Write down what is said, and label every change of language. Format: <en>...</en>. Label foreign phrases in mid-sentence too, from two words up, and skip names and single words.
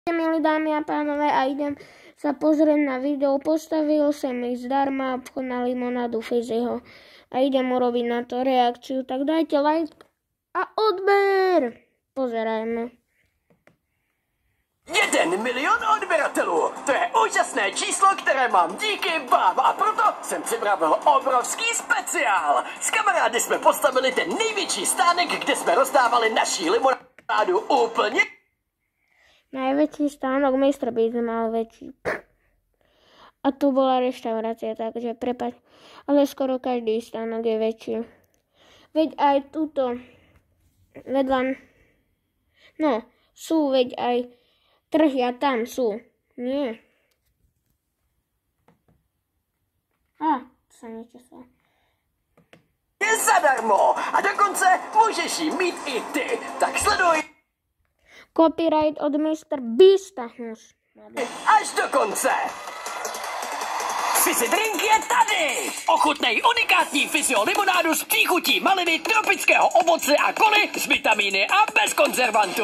<cs>Milí dámy a pánové,</cs> <sk>a idem sa pozrieť na video. Postavil som ich zdarma obchod na limonádu Fiziho a idem urobiť na to reakciu, tak dajte like a odber. Pozerajme.</sk> <cs>1 milion odběratelů. To je úžasné číslo, které mám díky vám a proto jsem připravil obrovský speciál. S kamarády jsme postavili ten největší stánek, kde jsme rozdávali naší limonádu úplně.</cs> <sk>Najväčší stánok Mr. Beast mal väčší. A tu bola reštaurácia, takže prepáč. Ale skoro každý stánok je väčší. Veď aj túto vedľa... No, sú veď aj trhy a tam sú. Nie. To sa nečaslo.</sk> <cs>Je zadarmo a dokonce můžeš jí mít i ty. Tak sleduj. Copyright od Mr. Beasta. Až do konce. Fizzy Drink je tady! Ochutnej unikátní Fizzyho limonádu s příchutí maliny, tropického ovoce a koly s vitamíny a bez konzervantů.</cs>